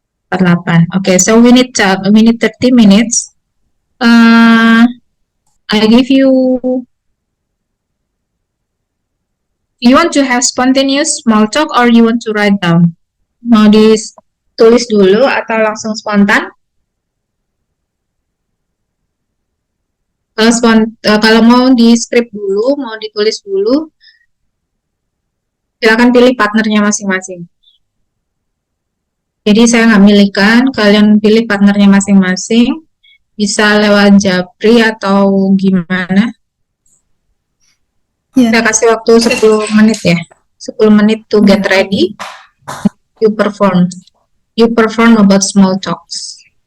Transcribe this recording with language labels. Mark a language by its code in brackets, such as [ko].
[en] 48. Okay, so we need 30 minutes. I give you. You want to have spontaneous small talk or you want to write down? [id] Mau ditulis dulu atau langsung spontan? Kalau mau di script dulu, mau ditulis dulu, silakan pilih partnernya masing-masing. Jadi saya nggak milihkan, kalian pilih partnernya masing-masing. Bisa lewat Japri atau gimana? Saya kasih waktu 10 menit ya. 10 menit [en] to get ready. You perform. You perform about small talks.